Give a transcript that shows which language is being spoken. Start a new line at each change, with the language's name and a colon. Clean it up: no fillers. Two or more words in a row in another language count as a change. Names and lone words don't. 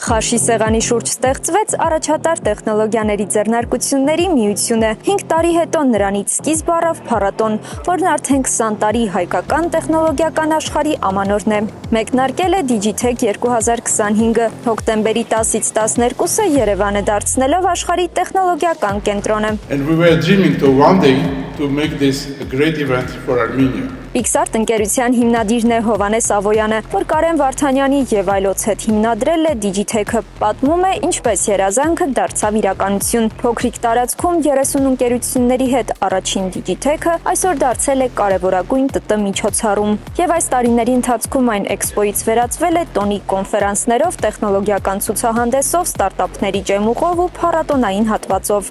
Armenian: Խաշի սեղանի շուրջ ստեղծվեց առաջատար տեխնոլոգիաների ձեռնարկությունների միությունը։ 5 տարի հետո նրանից սկիզբ առավ փառատոն, որն արդեն 20 տարի հայկական տեխնոլոգիական աշխարհի ամանորն է։ Մեկնարկել է Digitech 2025-ը, հոկտեմբերի 10-ից 12-ը Երևանը դարձնելով աշխարհի տեխնոլոգիական կենտրոնը։
English: And we were dreaming to one day to make this a great event for Armenia.
Armenian: Pixart ընկերության հիմնադիրն է Հովանես Ավոյանը, որ Կարեն Վարդանյանի եւ այլոց հետ հիմնադրել է Digitech-ը, պատմում է ինչպես երազանքը դարձավ իրականություն։ Փոքրիկ տարածքում 30 ընկերությունների հետ առաջին Digitech-ը այսօր դարձել է կարևորագույն ՏՏ միջոցառում։ Եվ այս տարիների ընթացքում այն էքսպոից վերածվել է տոնի կոնֆերանսներով, տեխնոլոգիական ցուցահանդեսով, ստարտափների ջեմուղով ու փառատոնային հատվածով։